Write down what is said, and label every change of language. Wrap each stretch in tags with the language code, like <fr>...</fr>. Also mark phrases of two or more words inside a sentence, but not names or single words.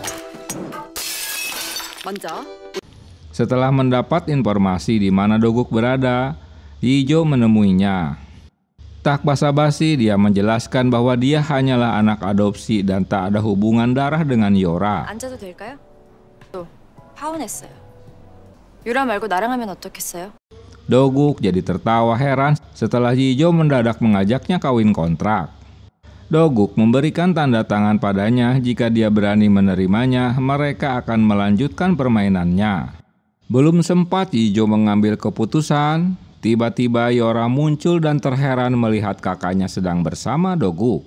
<id>Setelah mendapat informasi di mana Doguk berada, Yijo menemuinya. Tak basa-basi, dia menjelaskan bahwa dia hanyalah anak adopsi dan tak ada hubungan darah dengan Yora.</id> <ko>앉아도 될까요? 또 파혼했어요. 유라 말고 나랑 하면 어떻겠어요?</ko> <id>Doguk jadi tertawa heran setelah Yijo mendadak mengajaknya kawin kontrak. Doguk memberikan tanda tangan padanya jika dia berani menerimanya, mereka akan melanjutkan permainannya. Belum sempat Yijo mengambil keputusan, tiba-tiba Yora muncul dan terheran melihat kakaknya sedang bersama Doguk.</id>